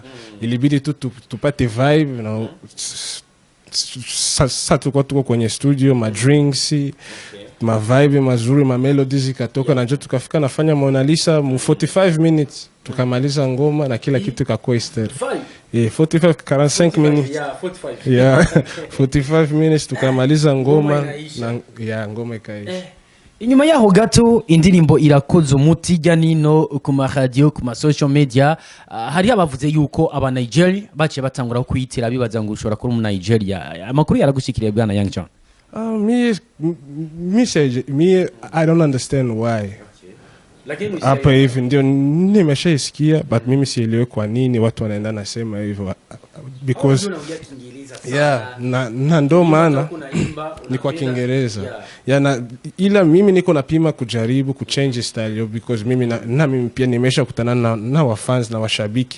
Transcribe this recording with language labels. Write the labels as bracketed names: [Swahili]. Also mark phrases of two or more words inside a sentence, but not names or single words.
[Swahili] Ilibidi tupate vibe na sasa tuko kwenye studio, ma drinks, ma vibe mazuri, ma melodies ikatoka na njoo tukafika nafanya Mona Lisa mu 45 minutes tukamaliza ngoma na kila kitu kakuwa stereo. 45 minutes. 45 minutes tukamaliza ngoma na ngoma ikaisha. [Rundi] Inyuma yaho gato indirimbo irakoze umuti janino ku ma radio ku ma [English] social media. [Rundi] Hari abavuze yuko aba Nigeria baciye batangura kuyitira bibaza ngo ushobora kuri mu Nigeria. Amakuru yaragushikiriye bwana Young John? [English] Me I don't understand why. [Swahili] Hapa hivi ndio nimeshaisikia, but mimi sielewi kwa nini watu wanaenda nasema hivyo, because na ndo maana ni kwa Kiingereza. Ila mimi niko napima kujaribu kuchange style because mimi pia nimesha kutana na wa fans na washabiki.